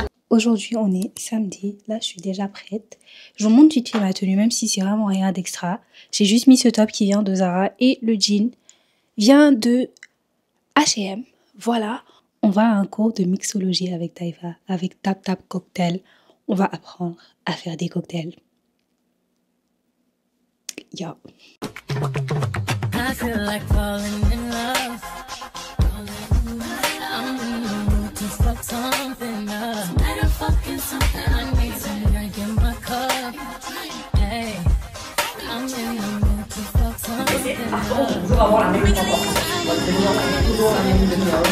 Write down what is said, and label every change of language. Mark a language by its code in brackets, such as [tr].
[fr] Aujourd'hui, on est samedi. Là, je suis déjà prête. Je vous montre vite fait ma tenue, même si c'est vraiment rien d'extra. J'ai juste mis ce top qui vient de Zara et le jean vient de H&M. Voilà. On va à un cours de mixologie avec Taifa, avec Tap Tap Cocktail. On va apprendre à faire des cocktails. [en] Yo. I feel like falling in love. I'm in the mood to fuck something up. Tonight I'm fucking something. I need some drink in my cup. Hey, I'm in the mood to fuck something up. [fr] Toujours avoir la même température. Toujours la même demi-heure.